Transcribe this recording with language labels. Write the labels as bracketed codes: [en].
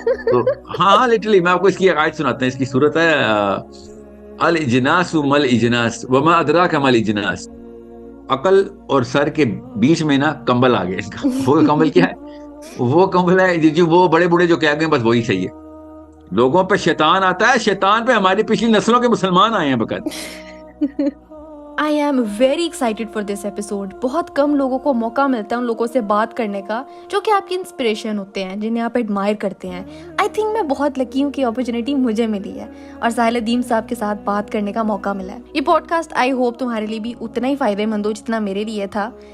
[ur] تو ہاں لٹرلی میں آپ کو اس کی آیت سناتا ہوں. اس کی صورت ہے [ar] الاجناس مل اجناس وما ادراک مل اجناس. [ur] عقل اور سر کے بیچ میں نا کمبل آ گیا اس کا. وہ کمبل کیا ہے؟ وہ کمبل ہے جو وہ بڑے بوڑھے جو کہہ گئے بس وہی صحیح ہے. لوگوں پہ شیطان آتا ہے, شیطان پہ ہماری پچھلی نسلوں کے مسلمان آئے ہیں بقید. [en] I am very excited for this episode. [ur] بہت کم لوگوں کو موقع ملتا ہے ان لوگوں سے بات کرنے کا جو کہ آپ کی انسپریشن ہوتے ہیں, جنہیں آپ ایڈمائر کرتے ہیں. [en] I think [ur] میں بہت لکی ہوں کہ اپرچونیٹی مجھے ملی ہے اور ساحل ادیم صاحب کے ساتھ بات کرنے کا موقع ملا ہے. یہ پوڈ کاسٹ آئی ہوپ تمہارے لیے بھی اتنا ہی فائدہ مند ہو جتنا میرے لیے تھا.